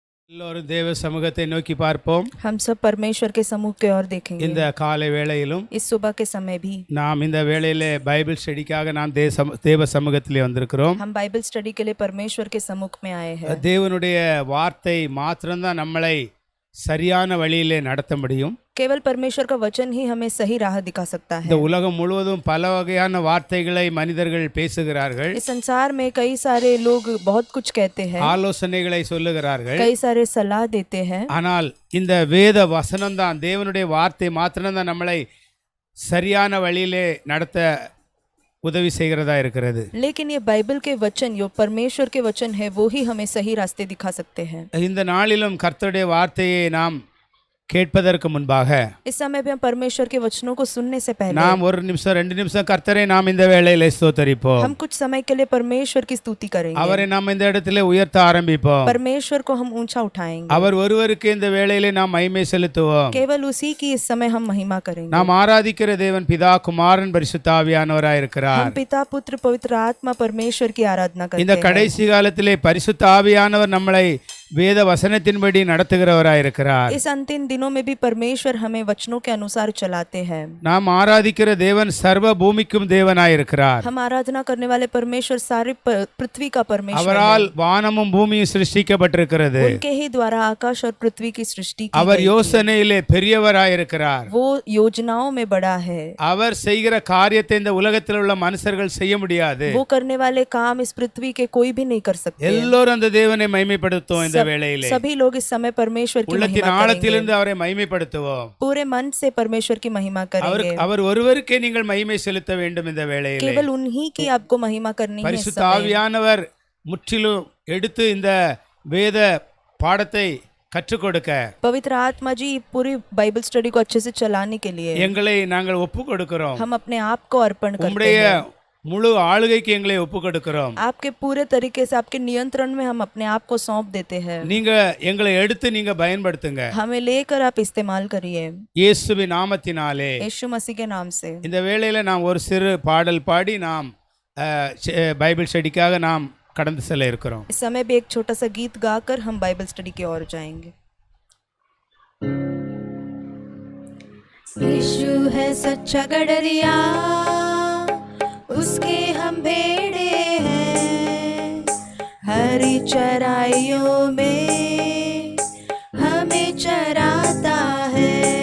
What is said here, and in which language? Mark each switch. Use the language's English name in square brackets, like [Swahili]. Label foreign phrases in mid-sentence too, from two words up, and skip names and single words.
[Tamil] எல்லோரும் தேவ சமூகத்தை நோக்கி பார்ப்போம். [Hindi] हम सब परमेश्वर के सम्मुख की ओर देखेंगे। [Tamil] இந்த காலை வேளையிலும் [Hindi] इस सुबह के समय भी [Tamil] நாம் இந்த வேளையிலே பைபிள் ஸ்டடிக்காக நாம் தேவ சமூகத்திலே வந்திருக்கிறோம். [Hindi] हम [English] Bible study [Hindi] के लिए परमेश्वर के सम्मुख में आए हैं। [Tamil] தேவனுடைய வார்த்தை மாத்திரம்தான் நம்மளை சரியான வழியிலே நடத்த முடியும். [Hindi] केवल परमेश्वर का वचन ही हमें सही राह दिखा सकता है। [Tamil] இந்த உலகம் முழுவதும் பல வகையான வார்த்தைகளை மனிதர்கள் பேசுகிறார்கள். [Hindi] इस संसार में कई सारे लोग बहुत कुछ कहते हैं, [Tamil] ஆலோசனைகளை சொல்லுகிறார்கள். [Hindi] कई सारे सलाह देते हैं, [Tamil] ஆனால் இந்த வேத வசனம் தான், தேவனுடைய வார்த்தை மாத்திரம்தான் நம்மளை சரியான வழியிலே நடத்த உதவி செய்கிறதா இருக்கிறது. [Hindi] लेकिन ये बाइबल के वचन, जो परमेश्वर के वचन है, वो ही हमें सही रास्ते दिखा सकते हैं। [Tamil] இந்த நாளிலும் கர்த்தருடைய வார்த்தையை நாம் கேட்பதற்கு முன்பாக [Hindi] इस समय भी हम परमेश्वर के वचनों को सुनने से पहले [Tamil] நாம் ஒரு நிமிஷம் 2 நிமிஷம் கர்த்தரை நாம் இந்த வேளையிலே ஸ்தோத்தரிப்போம். [Hindi] हम कुछ समय के लिए परमेश्वर की स्तुति करेंगे। [Tamil] அவரை நாம் இந்த இடத்திலே உயர்த்த ஆரம்பிப்போம். [Hindi] परमेश्वर को हम ऊंचा उठाएंगे। [Tamil] அவர் ஒருவருக்கு இந்த வேளையிலே நாம் மகிமை செலுத்துவோம். [Hindi] केवल उसी की इस समय हम महिमा करेंगे। [Tamil] நாம் ஆராதிக்கிற தேவன் பிதா, குமாரன், பரிசுத்த ஆவியானவராய் இருக்கிறார். [Hindi] हम पिता, पुत्र, पवित्र आत्मा परमेश्वर की आराधना करते [Tamil] இந்த [Hindi] हैं। [Tamil] கடைசி காலத்திலே பரிசுத்த ஆவியானவர் நம்மளை வேத வசனத்தின்படி நடத்துகிறவராய் இருக்கிறார். [Hindi] इस अंतिम दिनों में भी परमेश्वर हमें वचनों के अनुसार चलाते हैं। [Tamil] நாம் ஆராதிக்கிற தேவன் சர்வ பூமிக்கும் தேவனாய் இருக்கிறார். [Hindi] हम आराधना करने वाले परमेश्वर सारी पृथ्वी का परमेश्वर [Tamil] அவரால் வானமும் பூமியும் சிருஷ்டிக்கப்பட்டிருக்கிறது. [Hindi] उनके ही द्वारा आकाश और पृथ्वी की सृष्टि की [Tamil] அவர் [Hindi] गई थी। [Tamil] யோசனையிலே பெரியவராய் இருக்கிறார். [Hindi] वो योजनाओं में बड़ा है। [Tamil] அவர் செய்கிற காரியத்தை இந்த உலகத்தில் உள்ள மனுஷர்கள் செய்ய முடியாது. [Hindi] वो करने वाले काम इस पृथ्वी के कोई भी नहीं कर सकते। [Tamil] எல்லோரும் அந்த தேவனை மகிமைப்படுத்துவோம். இந்த வேளையிலே [Hindi] सभी लोग इस समय परमेश्वर की [Tamil] உள்ளத்தின் [Hindi] महिमा [Tamil] ஆழத்திலிருந்து அவரை மகிமைப்படுத்துவோம். [Hindi] पूरे मन से परमेश्वर की महिमा करेंगे। [Tamil] அவர் ஒருவருக்கே நீங்கள் மகிமை செலுத்த வேண்டும். இந்த வேளையிலே [Hindi] केवल उन्हीं की आपको महिमा करनी है। [Tamil] பரிசுத்த ஆவியானவர் முற்றிலும் எடுத்து இந்த வேத பாடத்தை கற்றுக் கொடுக்க, [Hindi] पवित्र आत्मा जी पूरी [English] Bible study [Hindi] को अच्छे से चलाने के लिए [Tamil] எங்களை நாங்கள் ஒப்பு கொடுக்கிறோம். [Hindi] हम अपने आप को अर्पण करते [Tamil] உம்முடைய [Hindi] हैं। [Tamil] முழு ஆளுகைக்கு எங்களை ஒப்பு கொடுக்கிறோம். [Hindi] आपके पूरे तरीके से आपके नियंत्रण में हम अपने आप को सौंप देते हैं। [Tamil] நீங்க எங்களை எடுத்து நீங்க பயன்படுத்துங்க. [Hindi] हमें लेकर आप इस्तेमाल करिए [Tamil] இயேசுவின் நாமத்தினாலே. [Hindi] यीशु मसीह के नाम से। [Tamil] இந்த வேளையில நாம் ஒரு சிறு பாடல் பாடி நாம் பைபிள் ஸ்டடிக்காக நாம் கடந்து செல்ல இருக்கிறோம். [Hindi] इस समय भी एक छोटा सा गीत गाकर हम [English] Bible study [Hindi] की ओर जाएंगे। यीशु है सच्चा गडरिया, उसके हम भेड़े हैं, हरी चराइयों में हमें चराता है।